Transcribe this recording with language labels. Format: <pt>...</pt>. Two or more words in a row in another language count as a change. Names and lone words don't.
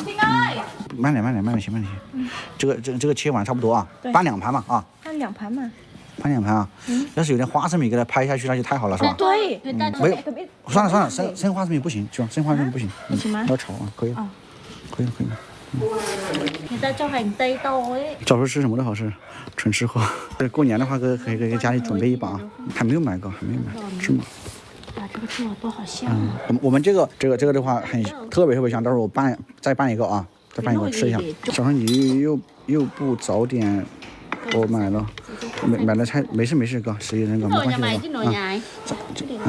<zh>慢点行。这个切完差不多啊，拌2盘嘛啊。拌2盘嘛。拌2盘啊。要是有点花生米给它拍下去，那就太好了，是吧？对。没有，算了，生花生米不行，生花生米不行。不行吗？要炒啊，可以了。可以了。</zh> <vi>người ta cho hành tây to ấy。</vi> <zh>早上吃什么都好吃，纯吃货。过年的话，可以给家里准备一把，还没有买过，是吗？这个猪耳朵好香。我们这个的话很特别香，到时候我再拌一个啊，再拌一个吃一下。早上你又不早点，我买了菜，没事哥，11人哥没关系的。</zh>